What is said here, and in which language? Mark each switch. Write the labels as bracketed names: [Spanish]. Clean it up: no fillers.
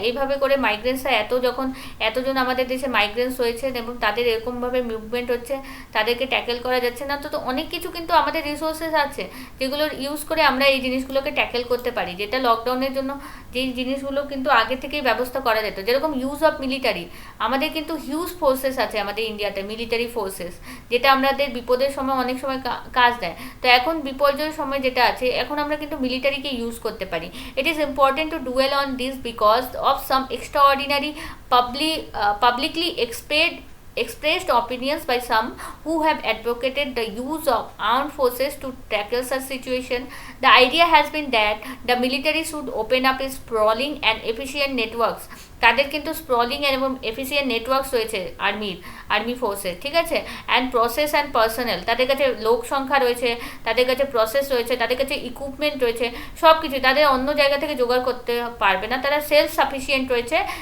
[Bangla] এইভাবে করে মাইগ্রেন্টসরা এতজন আমাদের দেশে মাইগ্রেন্টস হয়েছেন এবং তাদের এরকমভাবে মুভমেন্ট হচ্ছে, তাদেরকে ট্যাকেল করা যাচ্ছে না, তো অনেক কিছু কিন্তু আমাদের রিসোর্সেস আছে যেগুলোর ইউজ করে আমরা এই জিনিসগুলোকে ট্যাকেল করতে পারি, যেটা লকডাউনের জন্য যেই জিনিসগুলো কিন্তু আগে থেকেই ব্যবস্থা করা যেত, যেরকম ইউজ অফ মিলিটারি। আমাদের কিন্তু হিউজ ফোর্সেস আছে আমাদের ইন্ডিয়াতে, মিলিটারি ফোর্সেস, যেটা আমাদের বিপদের সময় অনেক সময় কাজ দেয়। তো এখন বিপর্যয়ের সময় যেটা আছে, এখন আমরা কিন্তু মিলিটারিকে ইউজ করতে পারি। [English] It is important to dwell on this because of some extraordinary publicly expressed opinions by some who have advocated the use of armed forces to tackle such situation. The idea has been that the military should open up its sprawling and efficient networks. [Bangla] তাদের কিন্তু স্প্রলিং এবং efficient networks রয়েছে army ফোর্সের, ঠিক আছে, and process and personnel, তাদের কাছে লোক সংখ্যা রয়েছে, তাদের কাছে প্রসেস রয়েছে, তাদের কাছে ইকুইপমেন্ট রয়েছে, সব কিছু তাদের অন্য জায়গা থেকে জোগাড় করতে পারবে না, তারা সেলফ সাফিসিয়েন্ট রয়েছে